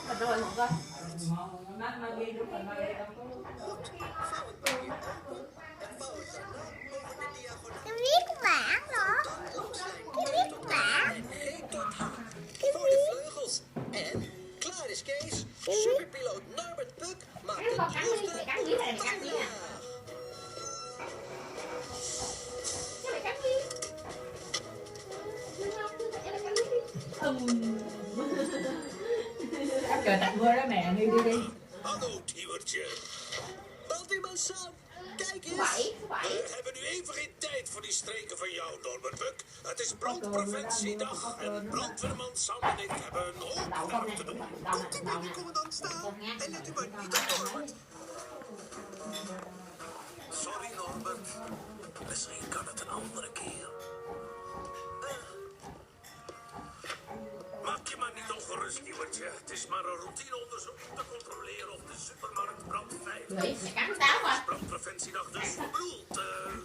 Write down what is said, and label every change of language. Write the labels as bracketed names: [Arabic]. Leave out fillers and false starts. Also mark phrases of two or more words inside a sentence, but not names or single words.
[Vietnamese] rồi Hùng ơi. Cái viết bản đó. Cái viết bản. Cái [Dutch] vleugels. En klaar is Kees. Superpiloot Norbert Puck maakt de nieuwste vandaag. [Vietnamese] Trời tạnh mưa đó mẹ, đi đi đi. [Dutch] Hallo Tiewertje. Belt u maar samen. Kijk eens. We hebben nu even geen tijd voor die streken van jou, Norbert Puck. Het is brandpreventiedag en brandweerman Sam en ik hebben een hoop werk te doen. Komt u bij de commandant staan en let u maar niet op Norbert. Sorry Norbert. Misschien kan het een andere keer. Maak je maar niet ongerust, Tiewertje. Het is maar een routineonderzoek om te controleren of de supermarkt brandveilig is. [Vietnamese] Vậy, mày cắn táo mà. [Dutch] Brandpreventiedag dus. Ik bedoel,